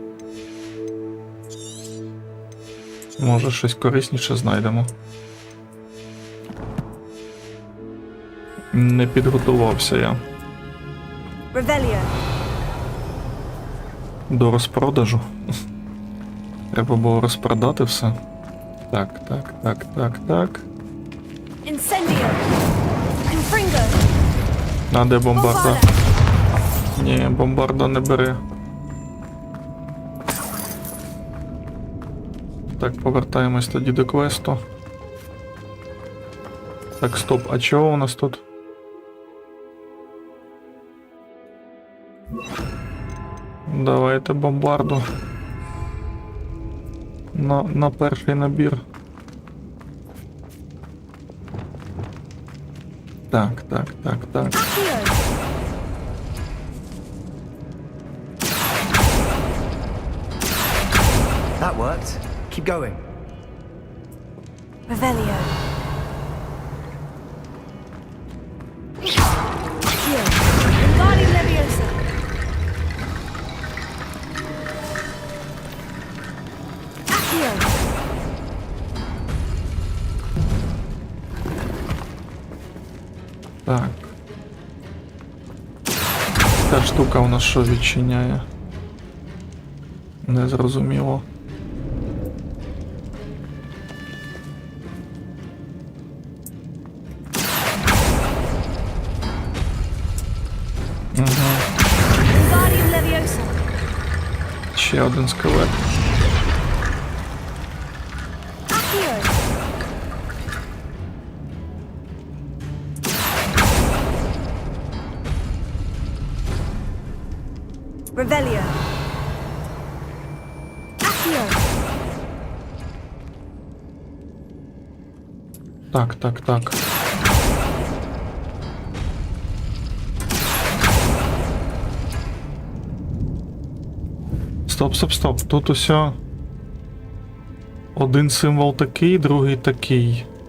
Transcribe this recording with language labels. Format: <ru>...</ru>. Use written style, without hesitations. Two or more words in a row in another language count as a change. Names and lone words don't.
<uk>Може, щось корисніше знайдемо. Не підготувався я Revelio. до розпродажу. Треба було розпродати все. Так. Incendio. Confringo. А де бомбарда? Ні, бомбарда не бере. Так, повертаємось тоді до квесту. Так, стоп, а чого у нас тут? Давайте бомбарду. На перший набір. Так.</uk> <en>That worked. Keep going.</en> <uk>Revelio. Accio. Wingardium Leviosa. Accio. Так. Ця штука у нас що відчиняє? Незрозуміло. Wingardium Leviosa. Ще один скелет. Accio. Revelio. Accio. Так. Стоп. Тут усе. Один символ такий, другий такий.</uk>